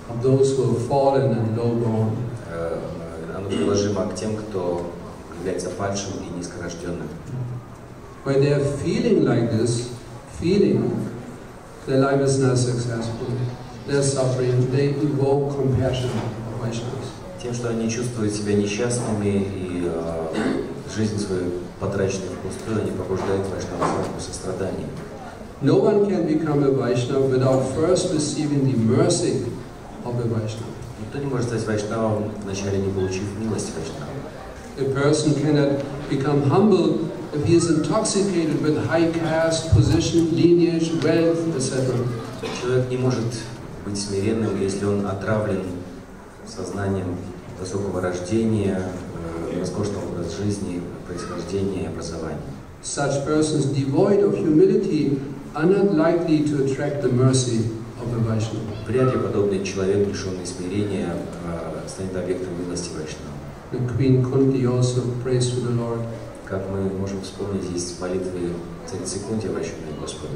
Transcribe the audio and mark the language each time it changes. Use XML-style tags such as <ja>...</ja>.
<en>Of those who have fallen and low-born.</en> <ru>Оно приложимо к тем, кто является падшим и низкорожденным.</ru> <en>When they are feeling like this, feeling their life is not successful, they're suffering, they evoke compassion of Vaishnavas.</en> <ru>Тем, что они чувствуют себя несчастными и жизнь свою потраченную впустую, они пробуждают вайшнава садху сострадание.</ru> <en>No one can become a Vaishnava without first receiving the mercy of a Vaishnava.</en> <ru>Никто не может стать вайшнавом, вначале не получив милость вайшнава.</ru> <en>A person cannot become humble if he is intoxicated with high caste, position, lineage, wealth, etc.</en> <ru>Человек не может быть смиренным, если он отравлен сознанием высокого рождения, роскошного образа жизни, происхождения и образования.</ru> <en>Such persons devoid of humility are not likely to attract the mercy of a Vaishnava.</en> <ru>Вряд ли подобный человек, лишенный смирения, станет объектом милости вайшнава.</ru> <en>The Queen Kunti also prays to the Lord.</en> <ru>Как мы можем вспомнить, есть молитвы царицы Кунти, обращенные к Господу.</ru>